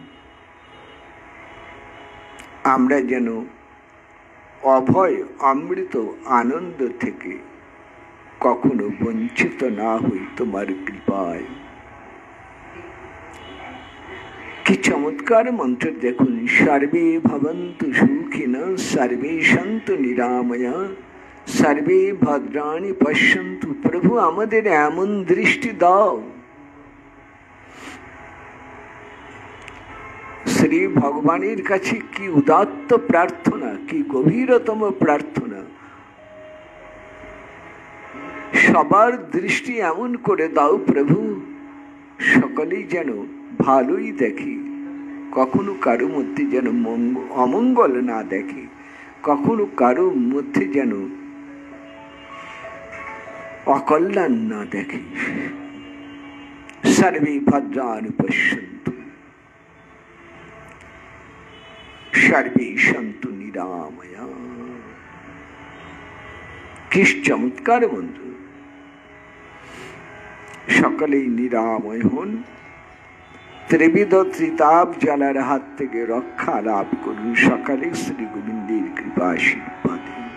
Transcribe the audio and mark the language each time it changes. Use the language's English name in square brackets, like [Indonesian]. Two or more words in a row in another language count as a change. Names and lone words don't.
[Bangla] আমরা যেন অভয় অমৃত আনন্দ থেকে কখনো বঞ্চিত না হই তোমার কৃপায়। কি চমৎকার মন্ত্র দেখুন, [Sanskrit] সর্বে ভবন্তু সুখিনঃ, সর্বে সন্তু নিরাময়া, সর্বে ভদ্রাণি পশ্যন্তু। [Bangla] প্রভু, আমাদের এমন দৃষ্টি দাও। শ্রী ভগবানের কাছে কি উদাত্ত প্রার্থনা, কি গভীরতম প্রার্থনা। সবার দৃষ্টি এমন করে দাও প্রভু, সকলেই যেন ভালোই দেখি, কখনো কারো মধ্যে যেন অমঙ্গল না দেখে, কখনো কারো মধ্যে যেন অকল্যাণ না দেখে। [Sanskrit] সর্বে ভদ্রাণি পশ্যন্তু, সর্বে সন্তু নিরাময়া। [Bangla] কি চমৎকার মন্ত্র। সকলেই নিরাময় হন, ত্রিবিধ ত্রিতাপ জ্বালার হাত থেকে রক্ষা লাভ করুন সকালে শ্রী গোবিন্দের কৃপা আশীর্বাদে।